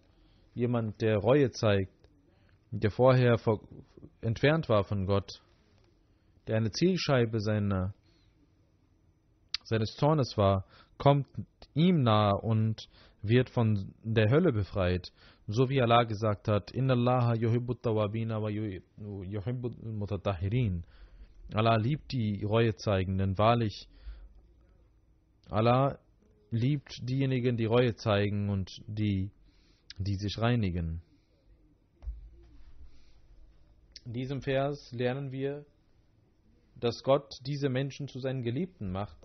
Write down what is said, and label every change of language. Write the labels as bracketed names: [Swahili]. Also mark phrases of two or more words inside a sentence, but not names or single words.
[German] Jemand, der Reue zeigt, der vorher entfernt war von Gott, der eine Zielscheibe seines Zornes war, kommt ihm nahe und wird von der Hölle befreit. So wie Allah gesagt hat, [Arabic] إن الله يحب التوابين ويحب المتطهرين. [German] Allah liebt die Reuezeigenden. Wahrlich, Allah liebt diejenigen, die Reue zeigen und die sich reinigen. In diesem Vers lernen wir, dass Gott diese Menschen zu seinen Geliebten macht.